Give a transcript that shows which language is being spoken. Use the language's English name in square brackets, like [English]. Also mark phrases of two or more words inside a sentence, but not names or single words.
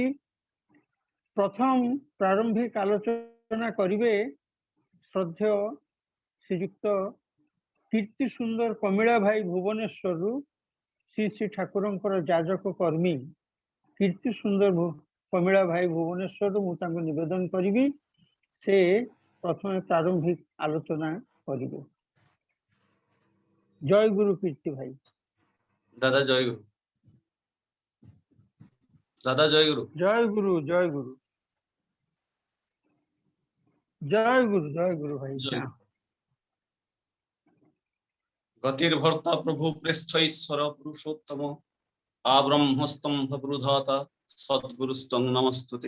[Odia] ପ୍ରଥମ ପ୍ରାରମ୍ଭିକ ଆଲୋଚନା କରିବେ ଶ୍ରଦ୍ଧେୟ ଶ୍ରୀଯୁକ୍ତ କୀର୍ତ୍ତି ସୁନ୍ଦର କମିଳା ଭାଇ ଭୁବନେଶ୍ୱରରୁ। ଶ୍ରୀ ଶ୍ରୀ ଠାକୁରଙ୍କର ଯାଜକ କର୍ମୀ କୀର୍ତ୍ତି ସୁନ୍ଦର କମିଳା ଭାଇ ଭୁବନେଶ୍ୱରରୁ ମୁଁ ତାଙ୍କୁ ନିବେଦନ କରିବି ସେ ପ୍ରଥମେ ପ୍ରାରମ୍ଭିକ ଆଲୋଚନା କରିବେ। ଜୟ ଗୁରୁ କୀର୍ତ୍ତି ଭାଇ। [Bangla] দাদা জয় গুরু। দাদা জয় গুরু। জয় গুরু। জয় গুরু। জয় গুরু। জয় গুরু ভাই। জয় গুরু। [Sanskrit] গতির ভর্তা প্রভু প্রেষ্ঠ ঈশ্বর পুরুষোত্তম আব্রহ্মস্তম্ভ প্রুধাতা সদ্গুরু স্তং নমস্তুতে।